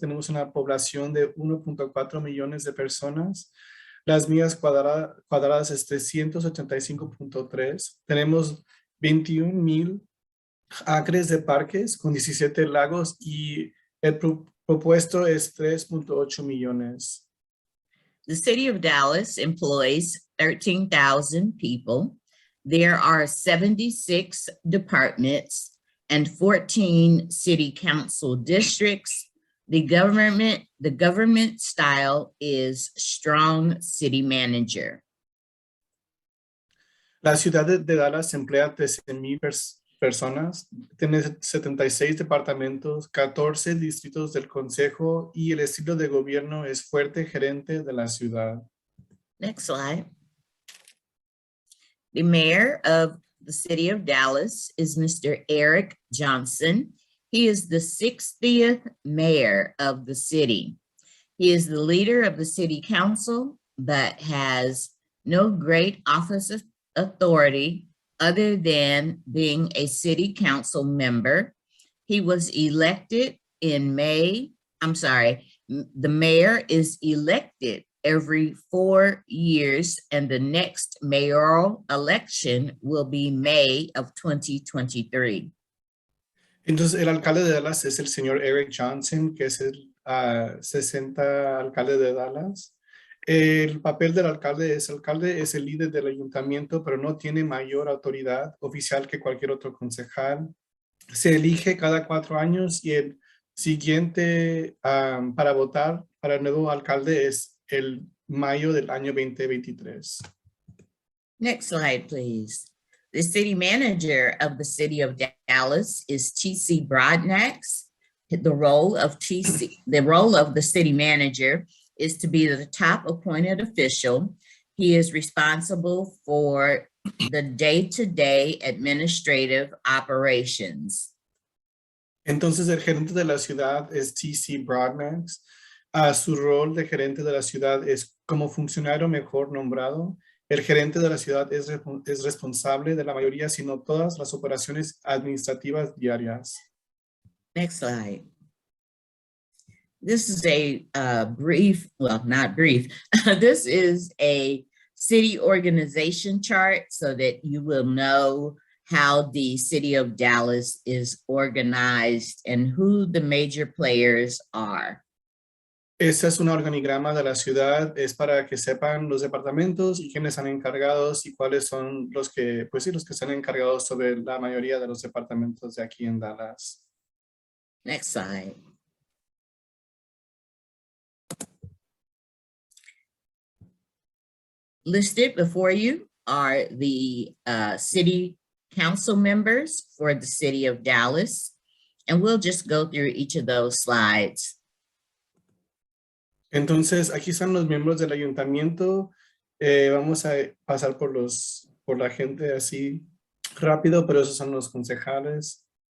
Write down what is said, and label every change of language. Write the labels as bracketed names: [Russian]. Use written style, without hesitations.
[Spanish] Tenemos una población de 1.4 millones de personas. Las millas cuadradas es 385.3. Tenemos 21,000 acres de parques con 17 lagos y el propuesto es 3.8 millones. [English] The city of Dallas employs 13,000 people. There are 76 departments and 14 city council districts. The government style is strong city manager. [Spanish] La ciudad de Dallas emplea 13,000 personas, tiene 76 departamentos, 14 distritos del consejo y el estilo de gobierno es fuerte gerente de la ciudad. [English] Next slide. The mayor of the city of Dallas is Mr. Eric Johnson. He is the 60th mayor of the city. He is the leader of the city council, but has no great office of authority other than being a city council member. He was elected in May. The mayor is elected every 4 years, and the next mayoral election will be May of 2023. [Spanish] Entonces, el alcalde de Dallas es el señor Eric Johnson, que es el 60 alcalde de Dallas. El papel del alcalde es el líder del ayuntamiento, pero no tiene mayor autoridad oficial que cualquier otro concejal. Se elige cada 4 años y el siguiente para votar para el nuevo alcalde es el mayo del año 2023. [English] Next slide, please. The city manager of the city of Dallas is T.C. Broadnax. The role of the city manager is to be the top appointed official. He is responsible for the day-to-day administrative operations. [Spanish] Entonces, el gerente de la ciudad es T.C. Broadnax. Su rol de gerente de la ciudad es como funcionario mejor nombrado. El gerente de la ciudad es responsable de la mayoría, sino todas las operaciones administrativas diarias. [English] Next slide. This is a brief, well, not brief. This is a city organization chart so that you will know how the city of Dallas is organized and who the major players are. [Spanish] Este es un organigrama de la ciudad, es para que sepan los departamentos y quiénes están encargados y cuáles son los que, pues sí, los que están encargados sobre la mayoría de los departamentos de aquí en Dallas. [English] Next slide. Listed before you are the city council members for the city of Dallas, and we'll just go through each of those slides. [Spanish] Entonces, aquí están los miembros del ayuntamiento. Vamos a pasar por la gente así rápido, pero esos son los concejales.